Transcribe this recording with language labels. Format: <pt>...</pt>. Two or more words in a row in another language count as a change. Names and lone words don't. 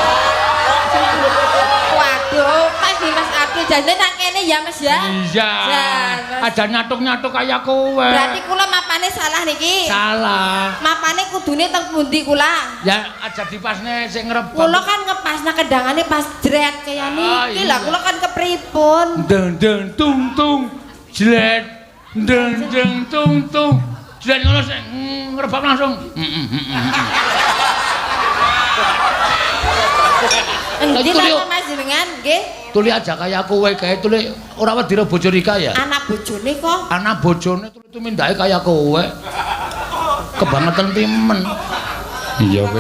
<jv>Waduh, Mas Dimas Abdul jane nang kene ya Mas ya? Iya. Aja nyatuk-nyatuk kaya kowe. Berarti kula mapane salah niki. Salah. Mapane kudune teng pundi kula? Ya aja dipasne sing ngrebab. Kula kan ngepasna kedangane pas jret kaya niki lah kula kan kepripun? Deng deng tung tung jlet deng deng tung tung jlet ngono sing ngrebab langsung. Nggih napa Mas jenengan nggih? Tuli aja kaya kowe kae tuli ora wedi ro bojo Rika ya. Anak bojone kok. Anak bojone tuli tumindake kaya kowe. Kebangetan timen. Iya wis.</jv>